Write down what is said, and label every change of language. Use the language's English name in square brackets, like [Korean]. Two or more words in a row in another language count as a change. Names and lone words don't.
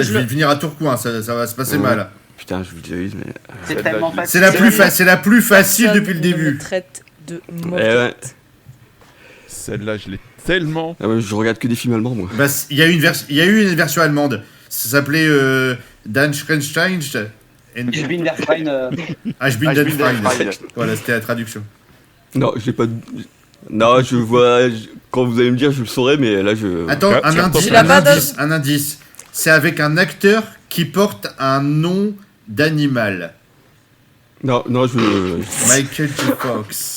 [French] je vais venir à Tourcoing, ça va se passer Ouais. mal. Putain, je visualise, mais... C'est tellement facile. C'est la plus facile Personne depuis le ne début. me traite de Eh mauviette. ouais. Celle-là, je l'ai tellement... Ah ouais, je regarde que des films allemands, moi. Bah, il y a eu une version allemande. Ça s'appelait Dan Schrenstein. [German] Ich bin der Freund. Ich bin der Freund. [French] Voilà, c'était la traduction. Non, j'ai pas... Non, je vois... Quand vous allez me dire, je le saurai, mais là, je... Attends, un indice. C'est avec un acteur qui porte un nom d'animal. Non, je... Michael J. Fox.